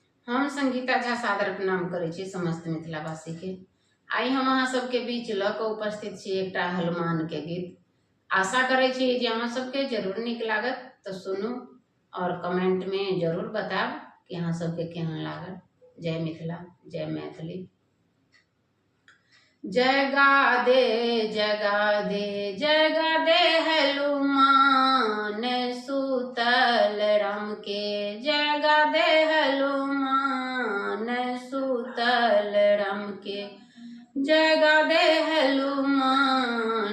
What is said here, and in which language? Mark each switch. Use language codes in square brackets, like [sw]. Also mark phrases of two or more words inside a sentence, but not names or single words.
[mai] हम संगीता झा सादर प्रणाम करै छी समस्त मिथिलावासी के। आई हम अहाँ सबके बीच ल क उपस्थित छी एकटा हनुमान के गीत। आशा करै छी जे अहाँ सबके जरूर नीक लागत, तो सुनू और कमेंट में जरूर बताब कि अहाँ सबके केहन लागल। जय मिथिला, जय मैथिली। जगा दे जगा दे जगा दे हनुमान सुतल राम के, जगा दे हनुमान सुतल राम के, जगा दे हनुमान।